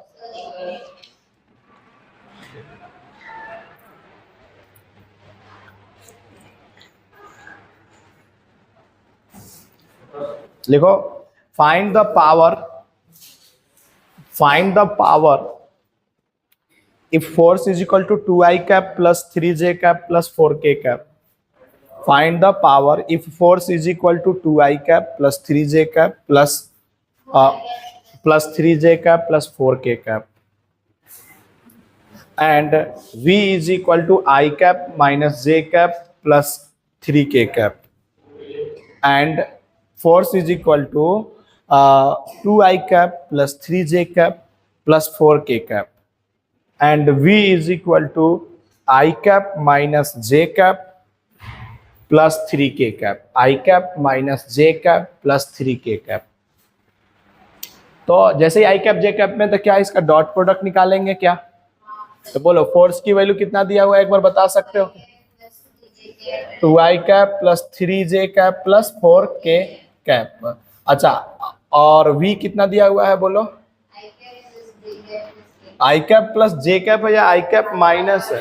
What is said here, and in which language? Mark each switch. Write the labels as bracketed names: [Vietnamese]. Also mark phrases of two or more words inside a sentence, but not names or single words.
[English] लिखो find the power if force is equal to 2i cap plus 3j cap plus 4k cap. Find the power if force is equal to 2i cap plus 3j cap plus 3j cap plus 4k cap, and v is equal to I cap minus j cap plus 3k cap, and force is equal to 2i cap plus 3j cap plus 4k cap, and v is equal to I cap minus j cap plus 3k cap, I cap minus j cap plus 3k cap। [Hindi] तो जैसे ही [English] I cap j cap [Hindi] में, तो क्या इसका [English] dot product [Hindi] निकालेंगे क्या? तो बोलो फोर्स की वैल्यू कितना दिया हुआ है एक बार बता सकते हो? [English] 2i cap plus 3j cap plus 4k cap. [Hindi] अच्छा, और v कितना दिया हुआ है बोलो? [English] I cap plus J cap [Hindi] है या [English] I cap minus [Hindi] है?